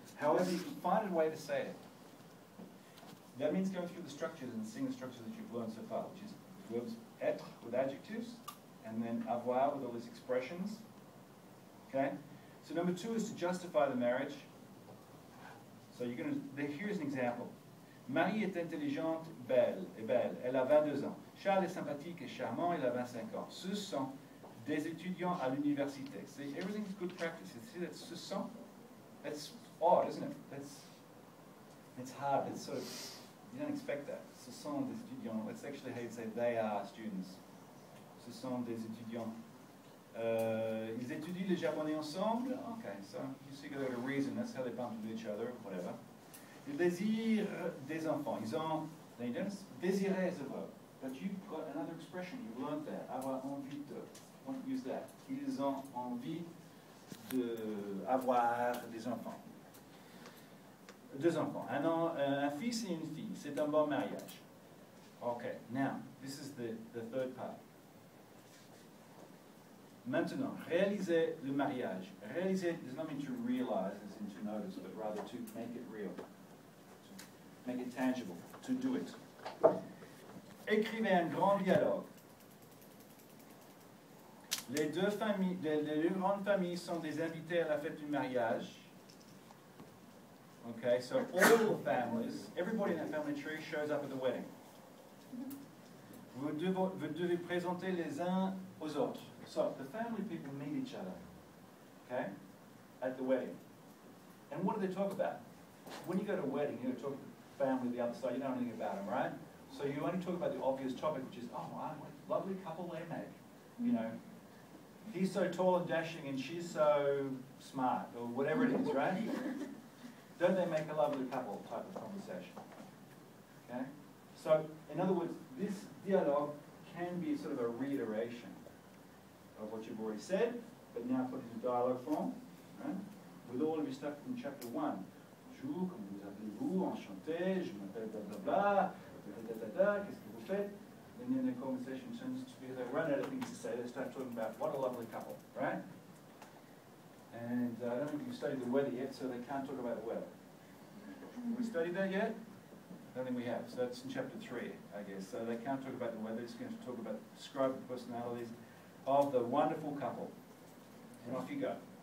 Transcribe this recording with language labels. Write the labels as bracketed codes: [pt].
[en] However, you can find a way to say it. That means going through the structures and seeing the structures that you've learned so far, which is verbs être with adjectives, and then avoir with all these expressions. Okay? So number 2 is to justify the marriage. So you're going to, here's an example. [fr] Marie est intelligente, belle. Elle a 22 ans. Charles est sympathique et charmant, il a 25 ans. Ce sont des étudiants à l'université. [en] See, everything's good practice. You see that [fr] ce sont? [en] That's odd, isn't it? It's hard. It's sort of, you don't expect that. [fr] Ce sont des étudiants. [en] That's actually how you say they are students. [fr] Ce sont des étudiants. Ils étudient le japonais ensemble. [en] Okay, so you see got a reason. That's how they bump into each other, whatever. [fr] Ils désirent des enfants. Ils ont, désirer [en] is a verb. But you've got another expression. You've learned that. [fr] Avoir envie de. [en] Why don't use that? [fr] Ils ont envie d'avoir des enfants. Deux enfants. Un fils et une fille. C'est un bon mariage. [en] Okay, now, this is the third part. [fr] Maintenant, réaliser le mariage. [en] Réaliser does not mean to realize, as in to notice, but rather to make it real, to make it tangible, to do it. [fr] Écrivez un grand dialogue. Les deux grandes familles sont des invités à la fête du mariage. [en] Okay, so all the families, everybody in that family tree shows up at the wedding. [fr] Vous devez présenter les uns aux autres. [en] So the family people meet each other, okay, at the wedding. And what do they talk about? When you go to a wedding, you talk to the family the other side, you know anything about them, right? So you only talk about the obvious topic, which is, oh, wow, what a lovely couple they make. You know, he's so tall and dashing and she's so smart, or whatever it is, right? Don't they make a lovely couple type of conversation? Okay? So, in other words, this dialogue can be sort of a reiteration of what you've already said, but now put into dialogue form, right? With all of your stuff from chapter 1. [fr] Bonjour, comment vous appelez-vous? Enchanté, je m'appelle blablabla, qu'est-ce que vous faites? [en] And then the conversation turns to be, they run out of things to say, they start talking about what a lovely couple, right? And I don't think you've studied the weather yet, so they can't talk about the weather. Have we studied that yet? I don't think we have. So that's in chapter 3, I guess. So they can't talk about the weather, it's going to talk about, describe the personalities of the wonderful couple. And off you go.